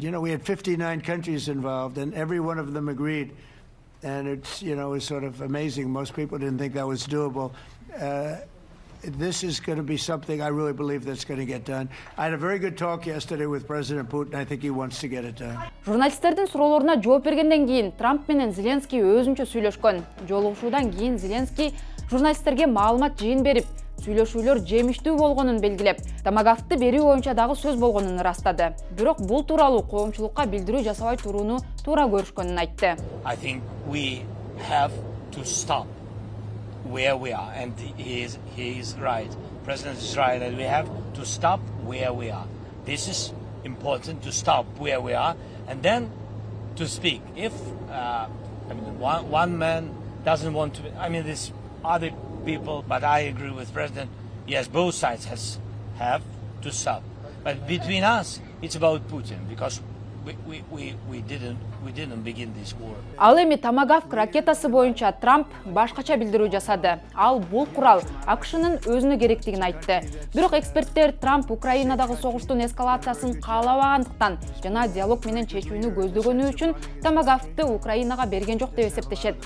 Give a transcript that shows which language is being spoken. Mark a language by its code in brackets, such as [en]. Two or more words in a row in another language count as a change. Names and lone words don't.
[en] You know, we had 59 countries involved, and every one of them agreed. And it's, you know, it's sort of amazing. Most people didn't think that was doable. This is going to be something I really believe that's going to get done. I had a very good talk yesterday with President Putin. I think he wants to get it done. [ky] Журналисттердин суроолоруна жооп бергенден кийин Трамп менен Зеленский өзүнчө сүйлөшкөн. Жолугушуудан кийин Зеленский журналисттерге маалымат жыйын берип, сүйлөшүүлөр жемиштүү болгонун белгилеп, томагавкты берүү боюнча дагы сөз болгонун ырастады. Бирок бул тууралуу коомчулукка билдирүү жасабай турууну туура көрүшкөнүн айтты. [en] I think we have to stop where we are, and he is right. President is right, and we have to stop where we are. This is important, to stop where we are, and then to speak. If one man doesn't want to, there's other people, but I agree with President. Yes, both sides have to stop. But between us, it's about Putin, because we didn't begin this war. [ky] Ал эми томагавк ракетасы боюнча Трамп башкача билдирүү жасады. Ал бул курал АКШнын өзүнө керектигин айтты. Бирок эксперттер Трамп Украинадагы согуштун эскалациясын каалабагандыктан жана диалог менен чечүүнү көздөгөнү үчүн томагавкты Украинага берген жок деп эсептешет.